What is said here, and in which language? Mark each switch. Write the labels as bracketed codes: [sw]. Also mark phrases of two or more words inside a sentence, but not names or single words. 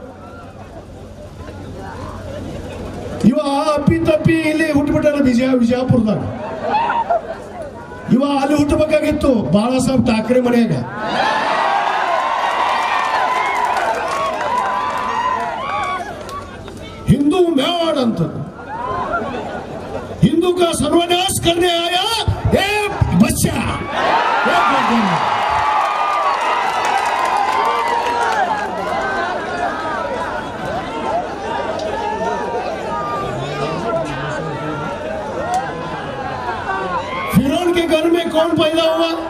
[kn] ಇವ ಅಪ್ಪಿ ತಪ್ಪಿ ಇಲ್ಲಿ ಹುಟ್ಟುಬಿಟ್ಟಾನ ವಿಜಯಪುರದಾಗ. ಇವ ಅಲ್ಲಿ ಹುಟ್ಟಬೇಕಾಗಿತ್ತು ಬಾಳಾ ಸಾಹೇಬ್ ಠಾಕ್ರೆ ಮನೆಯಾಗ. ಹಿಂದೂ ಮೇವಾಡ್ ಅಂತ, [hi] ಹಿಂದೂ का सर्वनाश करने आया ए बच्चा. फिरौन के घर में कौन पैदा हुआ?